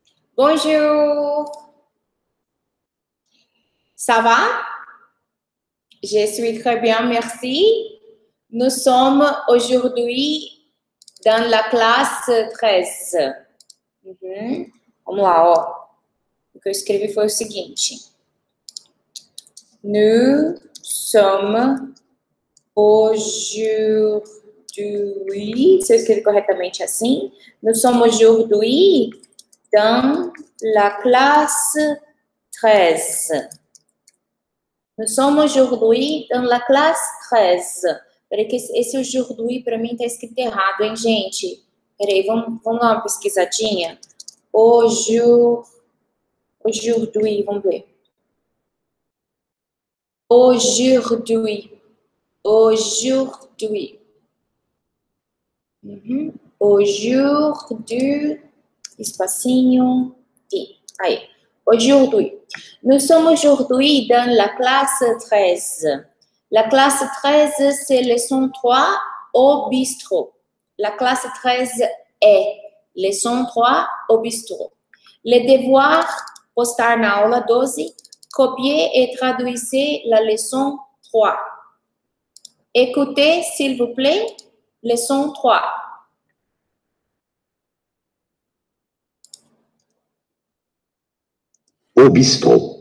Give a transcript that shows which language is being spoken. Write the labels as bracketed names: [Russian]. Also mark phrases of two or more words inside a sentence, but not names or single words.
[French] Bonjour. Ça va? Je suis très bien, merci. Nous sommes aujourd'hui dans la classe 13. [Portuguese] Vamos lá, ó. O que eu escrevi foi o seguinte. [French] Nous sommes aujourd'hui, [Portuguese] se eu escrevi corretamente assim, [French] nous sommes aujourd'hui dans la classe 13. Nous sommes aujourd'hui dans la classe 13. [Portuguese] Peraí que esse aujourd'hui para mim tá escrito errado, hein, gente? Peraí, vamos dar uma pesquisadinha. Aujourd'hui, vamos ver. [French] Aujourd'hui. Aujourd'hui, [Portuguese] espacinho, e aí. [French] Aujourd'hui. Nous sommes aujourd'hui dans la classe 13. La classe 13, c'est leçon 3 au bistrot. La classe 13 est leçon 3 au bistrot. Le devoir, [Portuguese] postar na aula 12, [French] copier et traduisez la leçon 3. Écoutez, s'il vous plaît, leçon 3. Au bistrot.